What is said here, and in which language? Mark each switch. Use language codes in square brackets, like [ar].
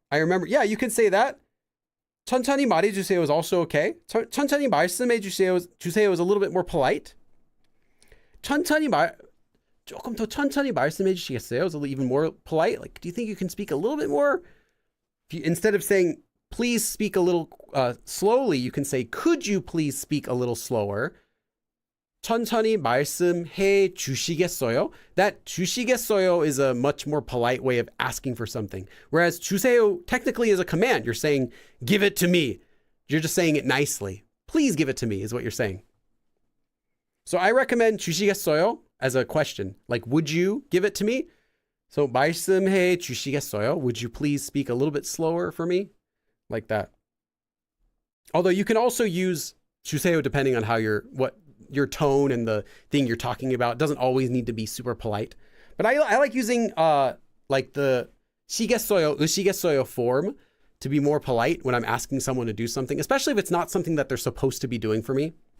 [en] I remember, yeah, you can say that. [ko] 천천히 말해 주세요 [en] is also okay. [ko] 천천히 말씀해 주세요 [en] is a little bit more polite. [ko] 조금 더 천천히 말씀해 주시겠어요 [en] is even more polite. Like, do you think you can speak a little bit more? Instead of saying, please speak a little slowly, you can say, could you please speak a little slower? [ko] 천천히 말씀해 주시겠어요? [en] That 주시겠어요 is a much more polite way of asking for something. Whereas 주세요 technically is a command. You're saying, give it to me. You're just saying it nicely. Please give it to me is what you're saying. So I recommend 주시겠어요 as a question. Like, would you give it to me? So [ko] 말씀해 주시겠어요? [en] Would you please speak a little bit slower for me? Like that. Although you can also use 주세요 depending on how your tone and the thing you're talking about. It doesn't always need to be super polite. But I like using like the 시겠어요, 으시겠어요 form to be more polite when I'm asking someone to do something, especially if it's not something that they're supposed to be doing for me.